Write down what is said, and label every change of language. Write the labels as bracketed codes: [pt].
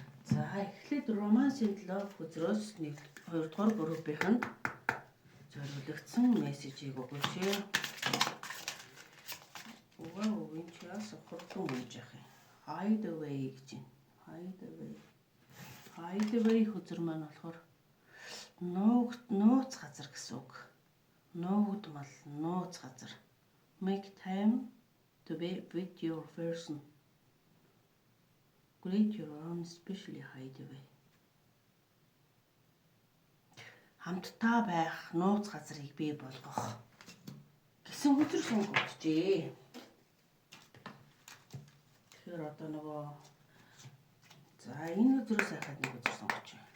[mn] За эхлээд Romance and Love хөзрөөс 2-р группийнх нь зориулагдсан мессежийг өгөөч. Вау, энэ ч яас хурдан унж яах юм. Hide away гэж байна. Hide away хөзөр маань болохоор нууц газар гэсэн үг. Нуугдмал, нууц газар. [en] Make time to be with your person. Create your own specially hide away. [mn] Хамтдаа байх нууц газрыг бий болгох гэсэн хөзөр сонгогджээ. Тэгэхээр одоо нөгөө за энэ хөзрөөс ахад нэг хөзөр сонгоч.